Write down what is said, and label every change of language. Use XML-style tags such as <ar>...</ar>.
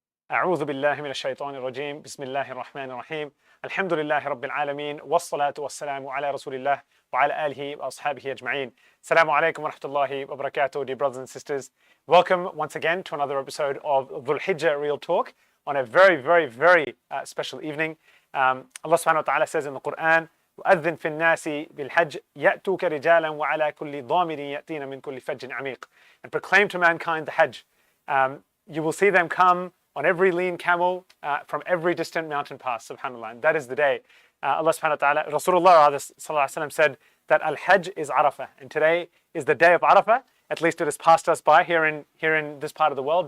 <ar>أعوذ بالله من الشيطان الرجيم بسم الله الرحمن الرحيم الحمد لله رب العالمين والصلاة والسلام على رسول الله وعلى آله وأصحابه أجمعين. Assalamu alaikum wa rahmatullahi wa barakatuh,</ar> <en>dear brothers and sisters. Welcome once again to another episode of DHUL HIJJah Real Talk on a very special evening. Allah subhanahu wa ta'ala says in the Quran,</en> <ar>وَأَذِّن فِي النَّاسِ بِالْحَجِّ يَأْتُوكَ رِجَالًا وَعَلَى كُلِّ ضَامِرٍ يَأْتِينَ مِنْ كُلِّ فَجٍّ عَمِيقٍ.</ar> <en>And proclaim to mankind the Hajj. You will see them come on every lean camel from every distant mountain pass, subhanAllah. And that is the day. Allah subhanahu wa ta'ala, Rasulullah sallallahu alaihi wasallam said that Al-Hajj is Arafah. And today is the day of Arafah. At least it has passed us by here in this part of the world.</en>